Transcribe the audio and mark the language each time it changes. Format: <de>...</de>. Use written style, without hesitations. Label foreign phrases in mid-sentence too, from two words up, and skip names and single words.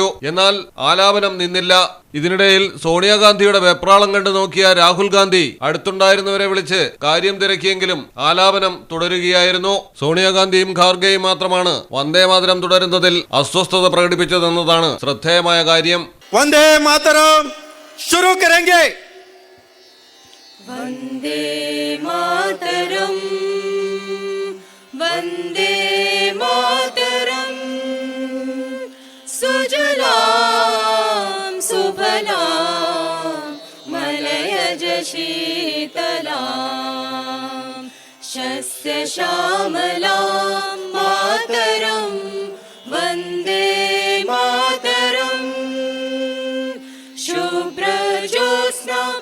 <ml>എന്നാൽ ആലാപനം നിന്നില്ല. ഇതിനിടയിൽ സോണിയാഗാന്ധിയുടെ വെപ്രാളം കണ്ടു നോക്കിയ രാഹുൽ ഗാന്ധി അടുത്തുണ്ടായിരുന്നവരെ വിളിച്ച് കാര്യം തിരക്കിയെങ്കിലും ആലാപനം തുടരുകയായിരുന്നു. സോണിയാഗാന്ധിയും ഖാർഗെയും മാത്രമാണ് വന്ദേമാതരം തുടരുന്നതിൽ അസ്വസ്ഥത പ്രകടിപ്പിച്ചതെന്നതാണ് ശ്രദ്ധേയമായ കാര്യം.</ml> <hi>वंदे मातरम शुरू करेंगे।</hi> <sa>वंदे मातरम वंदे मातरम सुजलाम सुफलाम मलयज शीतलाम शस्य श्यामलाम मातरम वंदे मातरम शुभ्रज्योत्स्ना</sa>